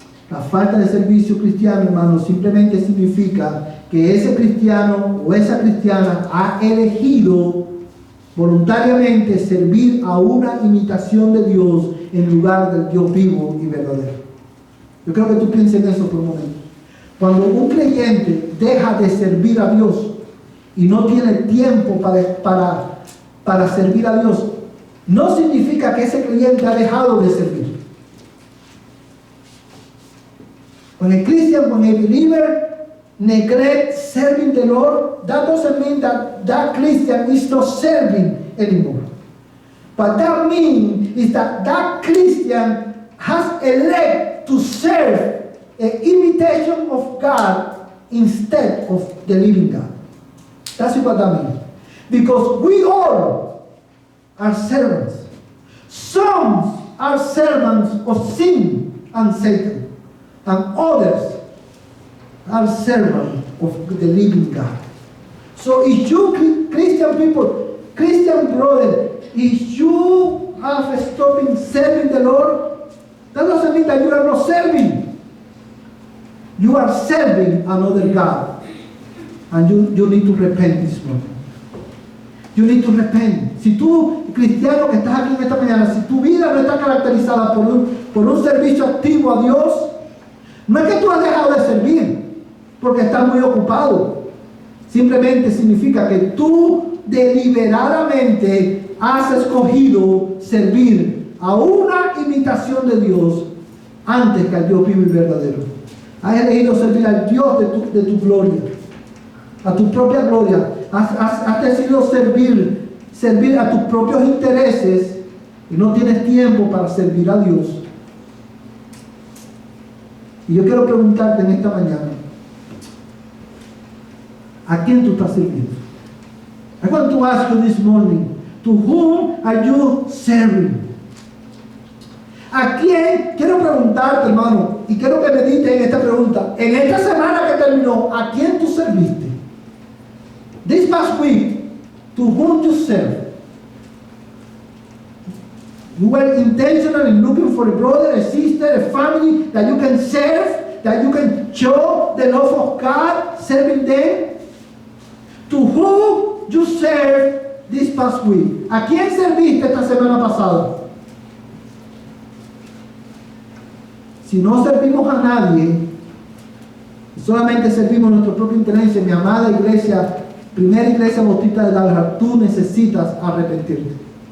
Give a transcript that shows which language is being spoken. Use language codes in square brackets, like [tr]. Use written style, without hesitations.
[es] La falta de servicio cristiano, hermanos, simplemente significa que ese cristiano o esa cristiana ha elegido voluntariamente servir a una imitación de Dios en lugar del Dios vivo y verdadero. Yo creo que tú pienses en eso por un momento. Cuando un creyente deja de servir a Dios y no tiene tiempo para servir a Dios, no significa que ese creyente ha dejado de servir. [en] When a Christian, when a believer neglect serving the Lord, that doesn't mean that Christian is not serving anymore. But that means is that Christian has elected to serve an imitation of God instead of the living God. That's what that means. Because we all are servants. Some are servants of sin and Satan, and others are servants of the living God. So if you Christian people, Christian brother, if you have stopped serving the Lord, that doesn't mean that you are not serving. You are serving another God. And you need to repent this morning. You need to repent. [es] Si tú, cristiano que estás aquí en esta mañana, si tu vida no está caracterizada por un servicio activo a Dios, no es que tú has dejado de servir porque estás muy ocupado. Simplemente significa que tú deliberadamente has escogido servir a una imitación de Dios antes que al Dios vivo y verdadero. Has elegido servir al Dios de tu gloria, a tu propia gloria. Has decidido servir a tus propios intereses y no tienes tiempo para servir a Dios. Y yo quiero preguntarte en esta mañana, ¿a quién tú estás sirviendo? [en] I want to ask you this morning, to whom are you serving? [es] ¿A quién? Quiero preguntarte, hermano, y quiero que medites en esta pregunta. En esta semana que terminó, ¿a quién tú serviste? [en] This past week, to whom you serve? You were intentional in looking for a brother, a sister, a family that you can serve, that you can show the love of God, serving them. To whom you serve this past week? [es] ¿A quién serviste esta semana pasada? Si no servimos a nadie, solamente servimos nuestro propio interés, mi amada iglesia, primera iglesia bautista de Dallas, tú necesitas arrepentirte.